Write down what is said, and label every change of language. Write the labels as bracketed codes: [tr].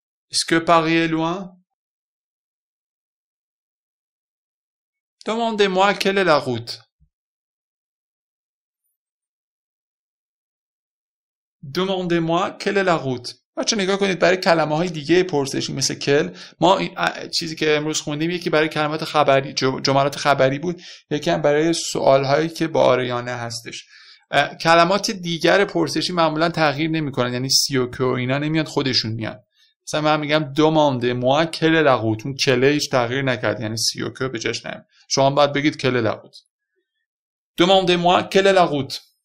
[fr] Est-ce que Paris est loin? Demandez-moi quelle est la route. Demandez-moi quelle est la route. [fa] بچه نگاه کنید برای کلمه های دیگه پرسشی مثل کل ما چیزی که امروز خوندیم یکی برای کلمات خبری جملات خبری بود، یکی هم برای سوال هایی که با آره یا نه هستش. کلمات دیگر پرسشی معمولا تغییر نمیکنن، یعنی سی و که و اینا نمیاد خودشون میان. مثلا من میگم [fr] demandez-moi quelle est la route، [fa] اون کله هیچ تغییر نکرد، یعنی سی و که به جاش نمیاد. شما باید بگید [fr] quelle est la route. demandez-moi quelle est la route.